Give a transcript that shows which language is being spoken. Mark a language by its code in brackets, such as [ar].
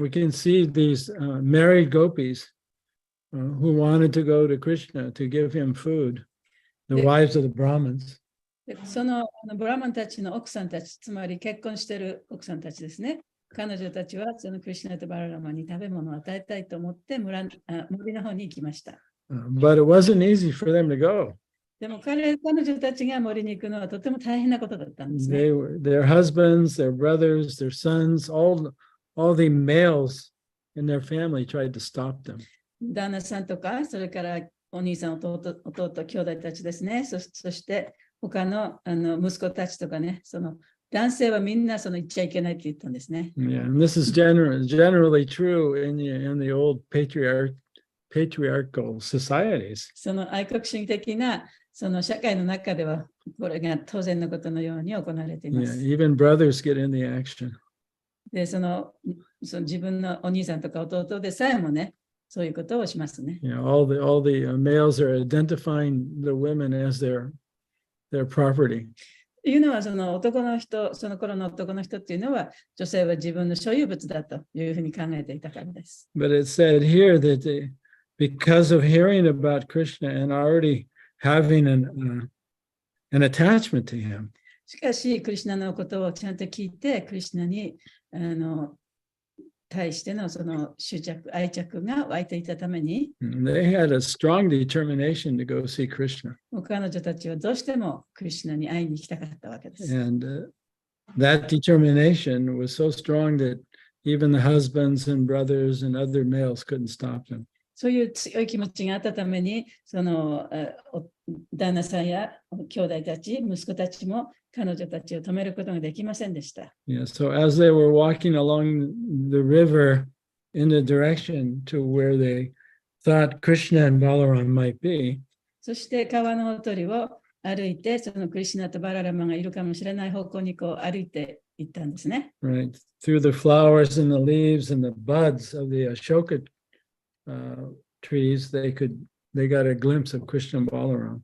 [en] We can see these married gopis who wanted to go to Krishna to give him food, the wives of the Brahmins. [ja] でそのブラマンたちの奥さんたち、つまり結婚している奥さんたちですね。彼女たちはそのクリシュナとバララマに食べ物を与えたいと思って森の方に行きました。 [en] But it wasn't easy for them to go. [ja] でも彼女たちが森に行くのはとても大変なことだったんですね。 [en] Their husbands, their brothers, their sons, all the males in their family tried to stop them. [ja] 旦那さんとか、それからお兄さん、弟、兄弟たちですね。そして他の息子たちとかね、その男性はみんな行っちゃいけないって言ったんですね。 [en] Yeah, and this is generally true in the old patriarchal societies. [ja] その愛国主義的なその社会の中ではこれが当然のことのように行われていま [en] Yeah, [ja] す。 [en] even brothers get in the action. [ja] で、その自分のお兄さんとか弟でさえもね、そういうことをしますね。 [en] You know, all the males are identifying the women as their property. [ja] というのは、その男の人、その頃の男の人っていうのは、女性は自分の所有物だというふうに考えていたからです。 [en] But it said here that because of hearing about Krishna and already having an attachment to him, [ja] しかし、クリシュナのことをちゃんと聞いて、クリシュナに対してのその執着、愛着が湧いていたために、 [en] they had a strong determination to go see Krishna. [ja] 彼女たちはどうしてもクリシュナに会いに行きたかったわけです。 [en] And that determination was so strong that even the husbands and brothers and other males couldn't stop them. [ja] そういう強い気持ちがあったために、その旦那さんや兄弟たち、息子たちも彼女たちを止めることができませんでした。 [en] Yeah, so as they were walking along the river in the direction to where they thought Krishna and Balaram might be, [ja] そして川のほとりを歩いて、そのクリシュナとバララマがいるかもしれない方向にこう歩いていったんですね。 [en] right, through the flowers and the leaves and the buds of the Ashoka trees, they got a glimpse of Krishna and Balaram.